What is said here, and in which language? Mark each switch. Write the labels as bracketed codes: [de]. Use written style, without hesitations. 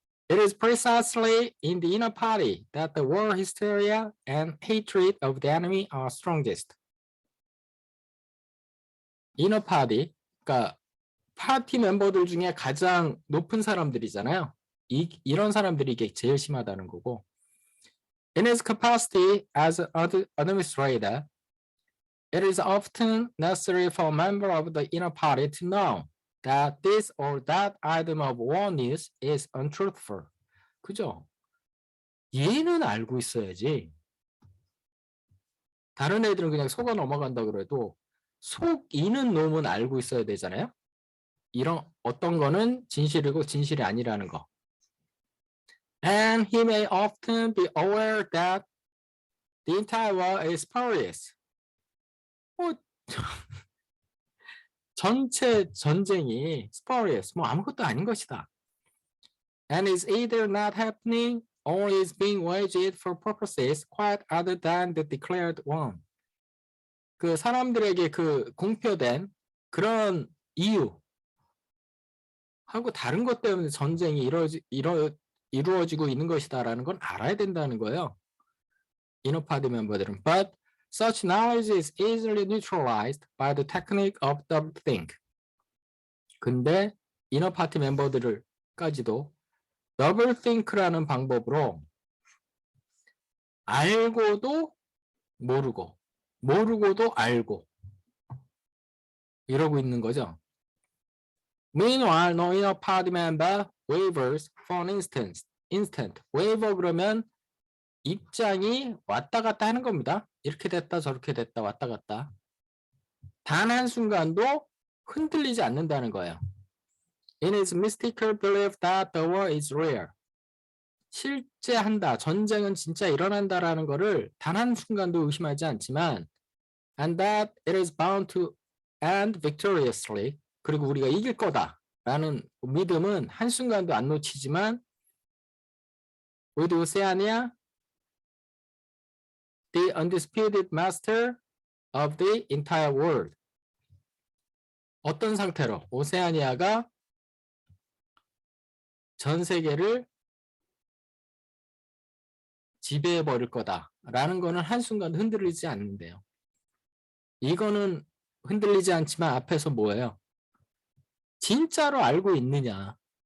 [en] It is precisely in the inner party that the war hysteria and hatred of the enemy are strongest. [ko] inner party, 그러니까 파티 멤버들 중에 가장 높은 사람들이잖아요. 이런 사람들이 이게 제일 심하다는 거고. [en] In his capacity as an administrator, it is often necessary for a member of the inner party to know that this or that item of war news is untruthful. [ko] 그죠? 얘는 알고 있어야지. 다른 애들은 그냥 속아 넘어간다 그래도 속이는 놈은 알고 있어야 되잖아요. 이런 어떤 거는 진실이고 진실이 아니라는 거. [en] And he may often be aware that the entire war is spurious. [ko] 전체 전쟁이 spurious, 뭐 아무것도 아닌 것이다. [en] And is either not happening or is being waged for purposes quite other than the declared one. [ko] 그 사람들에게 그 공표된 그런 이유 하고 다른 것 때문에 전쟁이 이루어지고 있는 것이다라는 건 알아야 된다는 거예요. [en] inner party [ko] 멤버들은. [en] But such knowledge is easily neutralized by the technique of doublethink. [ko] 근데 inner party 멤버들까지도 더블think라는 방법으로 알고도 모르고 모르고도 알고 이러고 있는 거죠. [en] Meanwhile, no inner party member wavers for an instant. [ko] waver 그러면 입장이 왔다 갔다 하는 겁니다. 이렇게 됐다 저렇게 됐다 왔다 갔다. 단 한순간도 흔들리지 않는다는 거예요. [en] In his mystical belief that the war is real. [ko] 실제 한다, 전쟁은 진짜 일어난다라는 거를 단 한순간도 의심하지 않지만 [en] and that it is bound to end victoriously. [ko] 그리고 우리가 이길 거다라는 믿음은 한순간도 안 놓치지만 [en] with Oceania, the undisputed master of the entire world. [ko] 어떤 상태로? 오세아니아가 전 세계를 지배해 버릴 거다라는 거는 한순간 흔들리지 않는데요. 이거는 흔들리지 않지만 앞에서 뭐예요? 진짜로 알고 있느냐?